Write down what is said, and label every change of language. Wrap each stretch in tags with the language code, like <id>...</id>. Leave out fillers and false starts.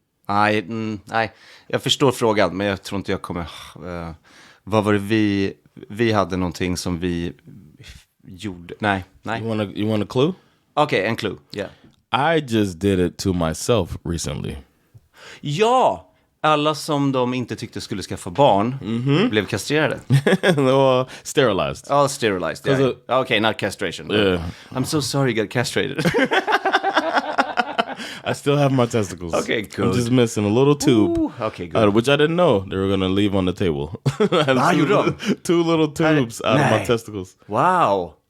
<sv>Nej, jag förstår frågan, men jag tror inte jag kommer... vad var det vi hade någonting som vi gjorde? Nej.</sv> <en>You want a clue?</en> <sv>Okej, en clue, yeah.</sv> <en>I just did it to myself recently.</en> <sv>Ja! Alla som de inte tyckte skulle skaffa barn blev kastrerade.</sv> <en>Sterilized. Oh, sterilized, yeah. Okay, not castration. Yeah. I'm so sorry you got castrated. I still have my testicles. Okay, good. I'm just missing a little tube. Ooh, okay, good. Which I didn't know they were going to leave on the table. Two little tubes out of my testicles. Wow.</en>